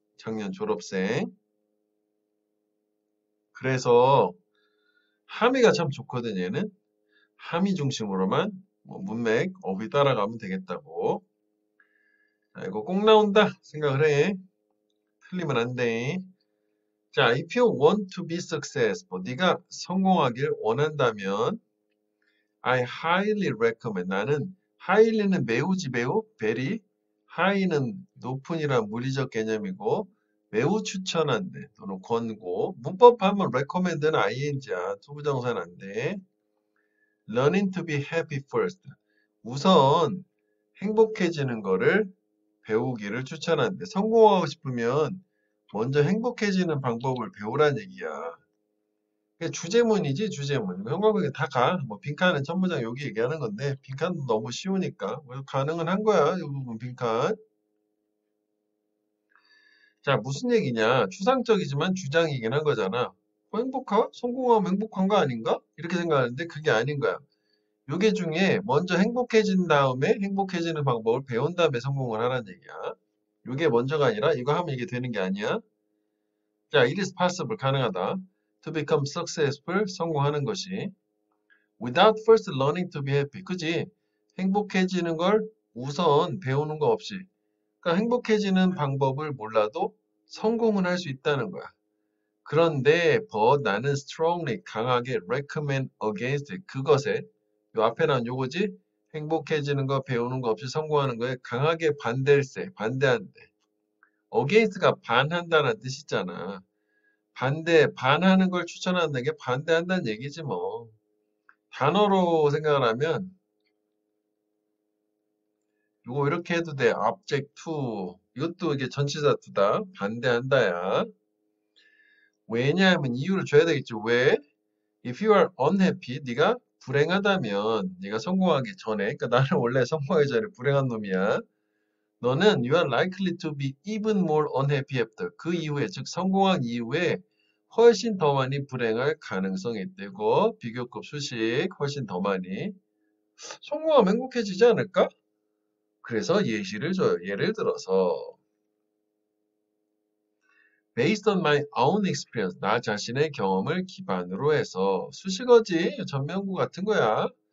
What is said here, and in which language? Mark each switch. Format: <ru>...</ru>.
<ko>작년 졸업생. 그래서 함의가 참 좋거든 얘는. 함의 중심으로만 뭐 문맥, 어휘 따라가면 되겠다고. 자, 이거 꼭 나온다 생각을 해. 틀리면 안 돼.</ko> <en>자, if you want to be successful,</en> <ko>네가 성공하길 원한다면</ko> <en>I highly recommend.</en> <ko>나는 highly는 매우지 매우, very. high는 높은이란 물리적 개념이고 매우 추천한대 또는 권고. 문법하면 recommend는 ing야. 투부정사는 안 돼.</ko> <en>learning to be happy first.</en> <ko>우선 행복해지는 거를 배우기를 추천하는데 성공하고 싶으면 먼저 행복해지는 방법을 배우란 얘기야. 그게 주제문이지 주제문. 형광등에 다 가. 뭐 빈칸은 천문장 여기 얘기하는 건데 빈칸도 너무 쉬우니까 가능은 한 거야. 이 부분 빈칸. 자, 무슨 얘기냐? 추상적이지만 주장이긴 한 거잖아. 행복하? 성공하면 행복한 거 아닌가? 이렇게 생각하는데 그게 아닌 거야. 요게 중에 먼저 행복해진 다음에 행복해지는 방법을 배운 다음에 성공을 하라는 얘기야. 요게 먼저가 아니라 이거 하면 이게 되는 게 아니야.</ko> <en>자, it is possible</en> <ko>가능하다.</ko> <en>To become successful</en> <ko>성공하는 것이</ko> <en>without first learning to be happy.</en> <ko>그지? 행복해지는 걸 우선 배우는 거 없이. 그러니까 행복해지는 방법을 몰라도 성공은 할 수 있다는 거야. 그런데 but 나는 strongly 강하게</ko> <en>recommend against</en> <ko>그것에 요 앞에 나온 요거지? 행복해지는 거 배우는 거 없이 성공하는 거에 강하게 반대일세, 반대한대. against가 반한다는 뜻이잖아. 반하는 걸 추천한다는 게 반대한다는 얘기지 뭐. 단어로 생각을 하면 이거 이렇게 해도 돼.</ko> <en>object to.</en> <ko>이것도 이게 전치사 두다. 반대한다야. 왜냐하면 이유를 줘야 되겠죠. 왜?</ko> <en>If you are unhappy,</en> <ko>네가 불행하다면, 네가 성공하기 전에, 그러니까 나는 원래 성공하기 전에 불행한 놈이야. 너는</ko> <en>you are likely to be even more unhappy after.</en> <ko>그 이후에, 즉 성공한 이후에 훨씬 더 많이 불행할 가능성이 있대고 비교급 수식 훨씬 더 많이. 성공하면 행복해지지 않을까? 그래서 예시를 줘요. 예를 들어서</ko> <en>Based on my own experience,</en> <ko>나 자신의 경험을 기반으로 해서 수식어지, 전면구 같은 거야.</ko>